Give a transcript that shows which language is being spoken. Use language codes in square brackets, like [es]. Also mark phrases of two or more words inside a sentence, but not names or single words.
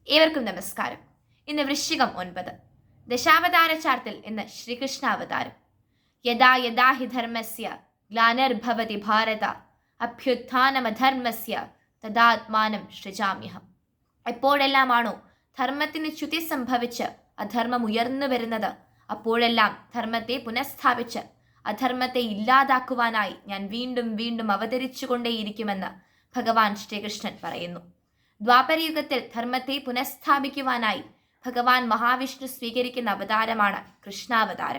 [ml] ഏവർക്കും നമസ്കാരം. ഇന്ന് വൃശ്ചികം 9. ദശാവതാര ചാർത്തിൽ ഇന്ന് ശ്രീകൃഷ്ണാവതാരം. [sa] യഥാ യഥാ ഹി ധർമ്മസ്യ ഗ്ലാനിർഭവതി ഭാരത അഭ്യുത്ഥാനമധർമ്മസ്യ തദാത്മാനം സൃജാമ്യഹം. [ml] എപ്പോഴെല്ലാമാണോ ധർമ്മത്തിന് ച്യുതി സംഭവിച്ച് അധർമ്മം ഉയർന്നു വരുന്നത്, അപ്പോഴെല്ലാം ധർമ്മത്തെ പുനഃസ്ഥാപിച്ച് അധർമ്മത്തെ ഇല്ലാതാക്കുവാനായി ഞാൻ വീണ്ടും വീണ്ടും അവതരിച്ചുകൊണ്ടേയിരിക്കുമെന്ന് ഭഗവാൻ ശ്രീകൃഷ്ണൻ പറയുന്നു. ദ്വാപരയുഗത്തിൽ ധർമ്മത്തെ പുനഃസ്ഥാപിക്കുവാനായി ഭഗവാൻ മഹാവിഷ്ണു സ്വീകരിക്കുന്ന അവതാരമാണ് കൃഷ്ണാവതാരം.